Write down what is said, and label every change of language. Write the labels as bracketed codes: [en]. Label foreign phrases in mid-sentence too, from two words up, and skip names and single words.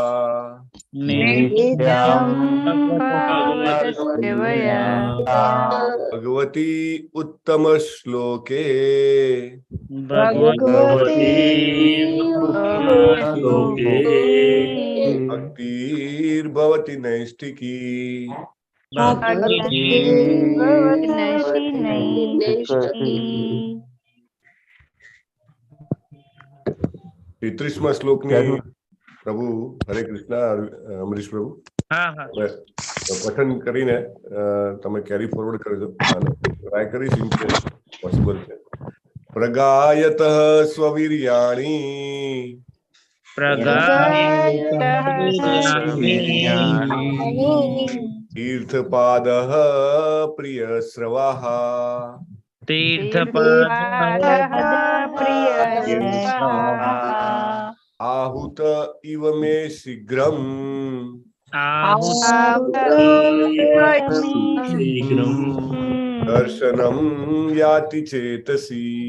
[sa] भगवती उत्तम श्लोके भक्तिर्भवति नैष्ठिकी। [gu] ત્રીસમા શ્લોકની પ્રભુ હરે કૃષ્ણ અમરીશ પ્રભુ પઠન કરીને તમે [en] carry forward [gu] કરજો. ટ્રાય કરીશ [en] in case possible [gu] છે. [sa] प्रगायतः स्ववीर्याणि तीर्थपादः प्रियश्रवः आहुत इव मे शीघ्रम् दर्शनं याति चेतसि।